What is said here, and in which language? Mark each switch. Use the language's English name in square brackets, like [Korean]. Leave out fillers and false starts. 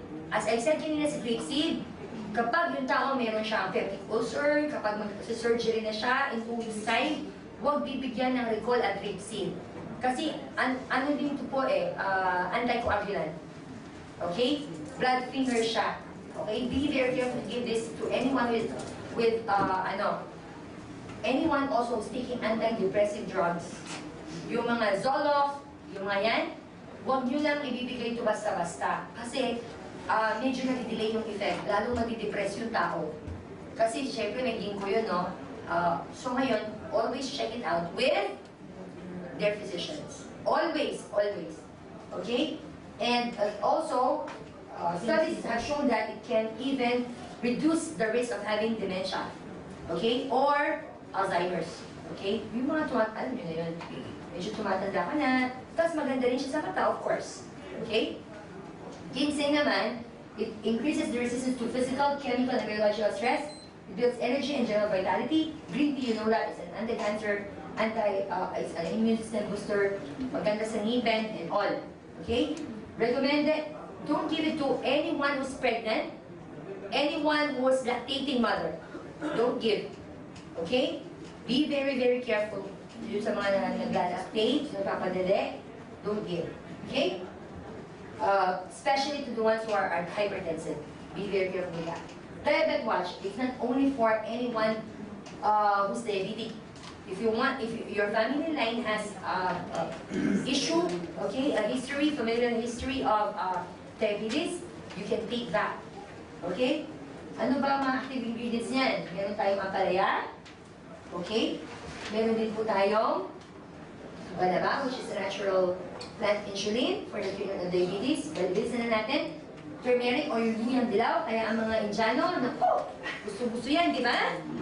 [English] As I said [Filipino] kanina sa grapeseed, kapag yung tao meron siyang peptic ulcer, kapag mag-surgery na siya [English] in 2 weeks time, [Filipino] huwag bibigyan ng recall at grapeseed. Kasi ano din ito po anticoagulant. Okay? Blood thinner siya. Okay? [English] Be very careful to give this to anyone with anyone also who's taking antidepressive drugs. [Filipino] Yung mga Zoloft, yung mga yan, huwag nyo lang ibibigay ito basta-basta. Kasi medyo nag-delay yung effect, lalo matidepress yung tao. Kasi syempre may ginkgo yun, no? So ngayon, [English] always check it out with their physicians. Always, always. Okay? And also, studies have shown that it can even reduce the risk of having dementia. [Filipino] Okay? [English] Or Alzheimer's. [Filipino] Okay? Yung mga alam nyo na yun. Medyo tumatanda ka na. Tapos maganda rin siya sa mata, of course. Okay? [English] Ginseng naman, it increases the resistance to physical, chemical, and biological stress. It builds energy and general vitality. Green tea, you know that, it's an anti-cancer, it's an immune system booster, [Filipino] maganda sa ngipin, [English] and all. Okay? Recommended, don't give it to anyone who's pregnant, anyone who's lactating mother. Don't give. Okay? Be very, very careful. [Filipino] Yung sa mga naglalactate, nagpapadede, [English] don't give. Okay? Especially to the ones who are hypertensive. Be very careful with that. Diabetes watch, it's not only for anyone who's diabetic. If your family line has issue, okay, a history, familial history of diabetes, you can take that. Okay? [Filipino] Ano ba mga active ingredients niyan? Meron tayong ampalaya. [English] Okay? [Filipino] Meron din po tayong balaba, [English] which is a natural plant insulin for the treatment of diabetes. [Filipino] Bilisan na natin. Turmeric o yung luyang dilaw. Kaya ang mga Indiano, naku, gusto-gusto yan, di ba?